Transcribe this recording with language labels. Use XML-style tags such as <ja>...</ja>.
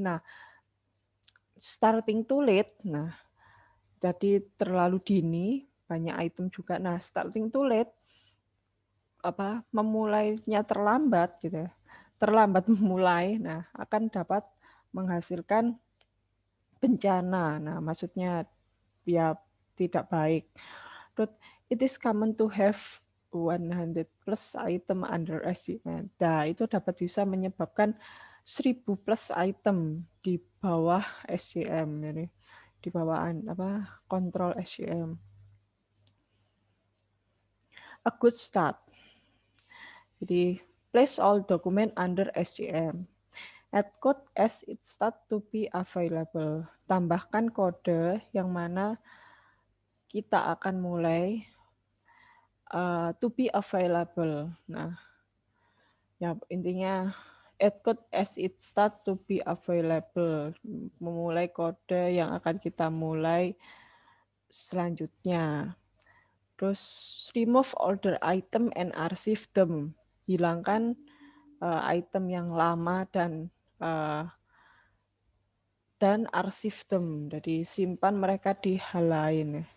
<id>Nah,</id> <en>starting too late,</en> <id>nah jadi terlalu dini, banyak item juga. Nah,</id> <en>starting too late,</en> <id>memulainya terlambat gitu ya. Terlambat memulai, nah akan dapat menghasilkan bencana. Nah, maksudnya ya tidak baik.</id> <en>But it is common to have 100 plus item under SCM.</en> <id>Nah, itu dapat bisa menyebabkan 1000 plus item di bawah SCM, jadi di bawaan kontrol SCM.</id> <en>A good start.</en> <id>Jadi</id> <en>place all document under SCM. Add code as it start to be available.</en> <id>Tambahkan kode yang mana kita akan mulai</id> <en>to be available.</en> <id>Nah, ya intinya</id> <en>add code as it start to be available.</en> <id>Memulai kode yang akan kita mulai selanjutnya. Terus remove older item and archive them. Hilangkan item yang lama dan</id> <en>archive them.</en> <id>Jadi simpan mereka di hal lain.</id>